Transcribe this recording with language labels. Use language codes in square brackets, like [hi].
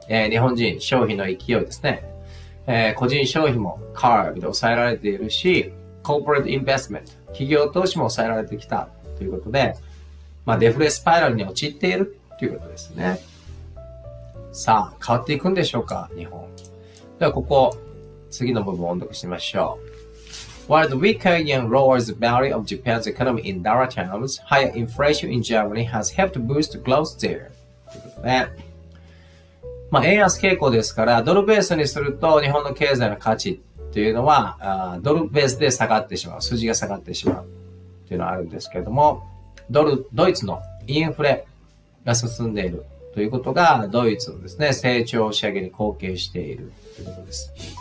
[ja] 日本人消費の勢いですね。個人消費も curve で抑えられているし、corporate investment、企業投資も抑えられてきたということで、デフレスパイラルに陥っているということですね。さあ、変わっていくんでしょうか、日本。では、ここ、次の部分を音読してみましょう。 [en] While the weaker yen lowers the value of Japan's economy in dollar terms, higher inflation in Germany has helped boost growth there. [ja] ということで、円安傾向ですから、ドルベースにすると日本の経済の価値というのは、ドルベースで下がってしまう。数字が下がってしまうというのはあるんですけれども、ドイツのインフレが進んでいるということが、ドイツのですね、成長押し上げに貢献しているということです。